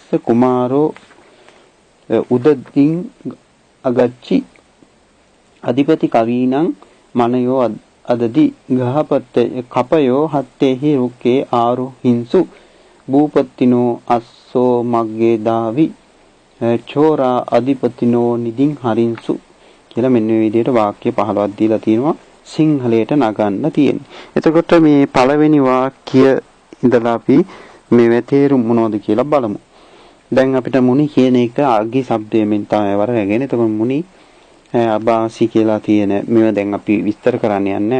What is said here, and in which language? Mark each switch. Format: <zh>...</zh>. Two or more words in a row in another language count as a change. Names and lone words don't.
<pi>කුමාරෝ උදදින් අගච්චි අධිපති කවීනං මනයෝ අදදි කපයෝ හත්තේහි රුක්කේ ආරුහින්සු භූපත්තිනෝ අස්සෝ මග්ගේ දාවි චෝරා අධිපතිනෝ නිදින් හරින්සු</pi> <si>කියලා මෙන්න මේ විදිහට වාක්‍ය 15ක් දීලා තියෙනවා. සිංහලයට නගන්න තියෙන්නේ. එතකොට මේ පළවෙනි වාක්‍ය ඉඳලා අපි මේ තේරුම මොනවද කියලා බලමු. දැන් අපිට මුනි කියන එක අග්ගි શબ્දයෙන් තමයි වරගෙන. එතකොට</si> <pi>මුනි අබාසි</pi> <si>කියලා තියෙන මේවා දැන් අපි විස්තර කරන්න යන්නේ නැහැ.</si>